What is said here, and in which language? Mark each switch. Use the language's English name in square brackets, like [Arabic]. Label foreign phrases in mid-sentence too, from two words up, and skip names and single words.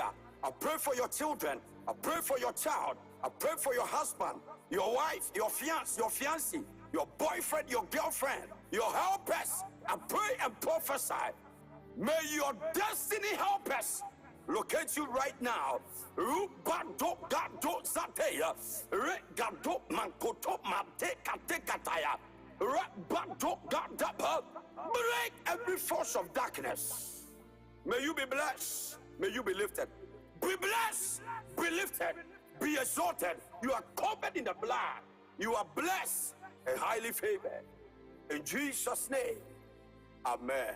[English] I pray for your children. I pray for your child. I pray for your husband, your wife, your fiancé, your boyfriend, your girlfriend, your helpers. I pray and prophesy. May your destiny helpers locate you right now. Rubado gado zateya. Regado mankoto mateka tekataya. Rabado gadaba. Break every force of darkness. May you be blessed. May you be lifted. Be blessed. Be lifted. Be exalted. You are covered in the blood. You are blessed and highly favored. In Jesus' name, amen.